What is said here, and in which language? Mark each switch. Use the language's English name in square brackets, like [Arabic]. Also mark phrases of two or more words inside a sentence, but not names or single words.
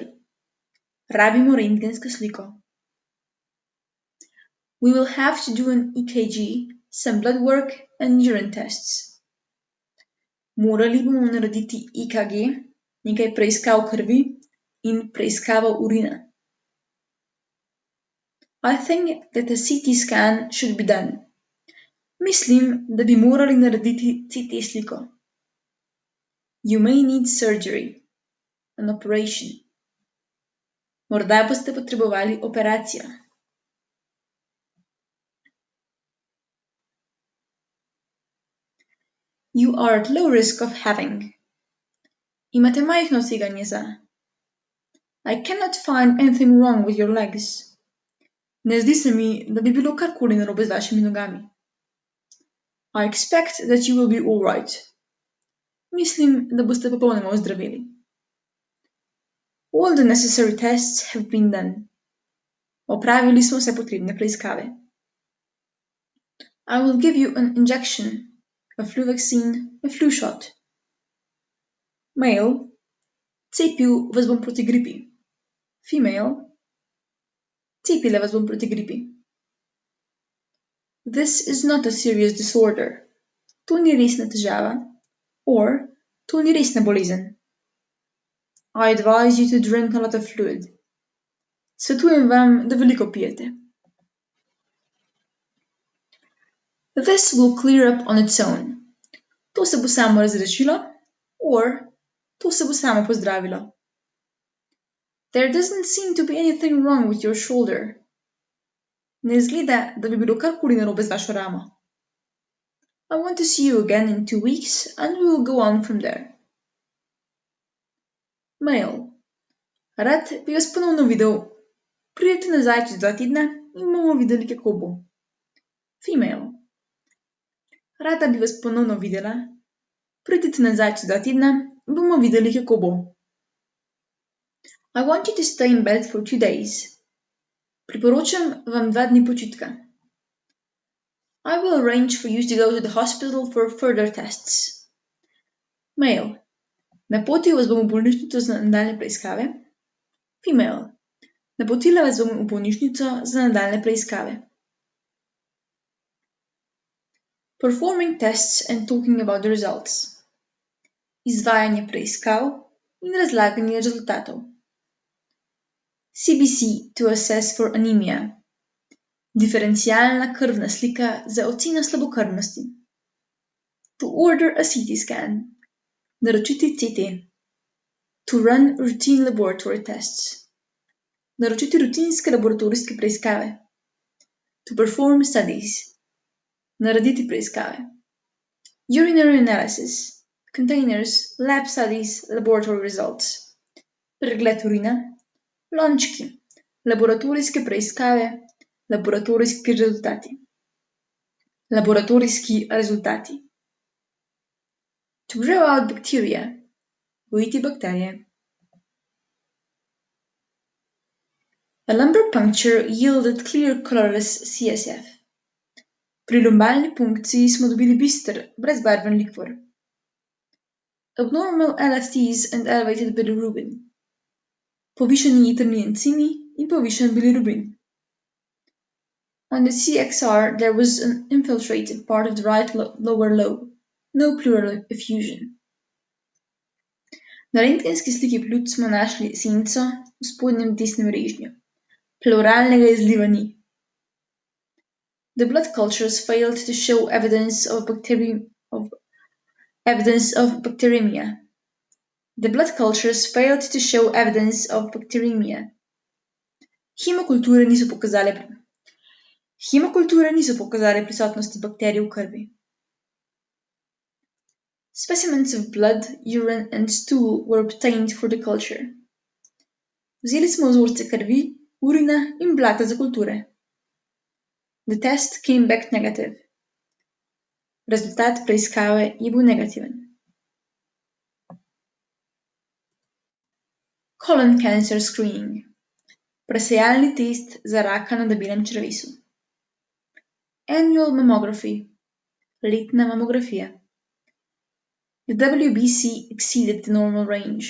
[Slovenian] Rabimo rentgensko sliko. [English] We will have to do an EKG, some blood work and urine tests. [Slovenian] Morali bomo narediti EKG, nekaj preiskav krvi in preiskavo urina. [English] I think that a CT scan should be done. [Slovenian] Mislim, da bi morali narediti CT sliko. [English] You may need surgery, an operation. [Slovenian] Morda boste potrebovali operacijo. [English] You are at low risk of having. [Slovenian] Imate majhno tveganje za. [English] I cannot find anything wrong with your legs. [Slovenian] Ne zdi se mi, da bi bilo karkoli narobe z vašimi nogami. [English] I expect that you will be all right. [Slovenian] Mislim, da boste popolnoma ozdraveli. [English] All the necessary tests have been done. [Slovenian] Opravili smo vse potrebne preiskave. [English] I will give you an injection, a flu vaccine, a flu shot. Male, [Slovenian] cepil vas bom proti gripi. Female, cepila vas bom proti gripi. [English] This is not a serious disorder. [Slovenian] To ni resna težava. Or, to ni resna bolezen. [English] I advise you to drink a lot of fluid. [Slovenian] Svetujem vam, da veliko pijete. [English] This will clear up on its own. [Slovenian] To se bo samo razrešilo. Or, to se bo samo pozdravilo. [English] There doesn't seem to be anything wrong with your shoulder. [Slovenian] Ne izgleda, da bi bilo karkoli narobe z vašo ramo. [English] I want to see you again in 2 weeks and we will go on from there. Male. [Slovenian] Rad bi vas ponovno videl. Pridite nazaj čez 2 tedna in bomo videli, kako bo. [English] Female. [Slovenian] Rada bi vas ponovno videla. Pridite nazaj čez 2 tedna in bomo videli, kako bo. [English] I want you to stay in bed for 2 days. [Slovenian] Priporočam vam 2 dni počitka. [English] I will arrange for you to go to the hospital for further tests. Male. [Slovenian] Napotil vas bom v bolnišnico za nadaljne preiskave. [English] Female. [Slovenian] Napotila vas bom v bolnišnico za nadaljne preiskave. [English] Performing tests and talking about the results. [Slovenian] Izvajanje preiskav in razlaganje rezultatov. [English] CBC to assess for anemia. [Slovenian] Diferencialna krvna slika za oceno slabokrvnosti. [English] To order a CT scan. [Slovenian] Naročiti CT. [English] To run routine laboratory tests. [Slovenian] Naročiti rutinske laboratorijske preiskave. [English] To perform studies. [Slovenian] Narediti preiskave. [English] Urinary analysis. Containers, lab studies, laboratory results. [Slovenian] Pregled urina. Lončki. Laboratorijske preiskave. Laboratorijski rezultati. Laboratorijski rezultati. [English] To grow out bacteria. [Slovenian] Gojiti bakterije. [English] A lumbar puncture yielded clear colorless CSF. [Slovenian] Pri lumbalni punkciji smo dobili bister, brezbarven likvor. [English] Abnormal LFTs and elevated bilirubin. [Slovenian] Povišani jetrni encimi in povišan bilirubin. [English] On the CXR there was an infiltrated part of the right lower lobe. No pleural effusion. [Slovenian] Na rentgenski sliki pljuč smo našli senco v spodnjem desnem režnju. Pleuralnega izliva ni. [English] The blood cultures failed to show evidence of bacteremia. The blood cultures failed to show evidence of bacteremia. [Slovenian] Hemokulture niso pokazale prisotnosti bakterij v krvi. [English] Specimens of blood, urine and stool were obtained for the culture. [Slovenian] Vzeli smo vzorce krvi, urina in blata za kulture. [English] The test came back negative. [Slovenian] Rezultat preiskave je bil negativen. [English] Colon cancer screening. [Slovenian] Presejalni test za raka na debelem črevesu. [English] Annual mammography. [Slovenian] Letna mamografija. [English] The WBC exceeded the normal range.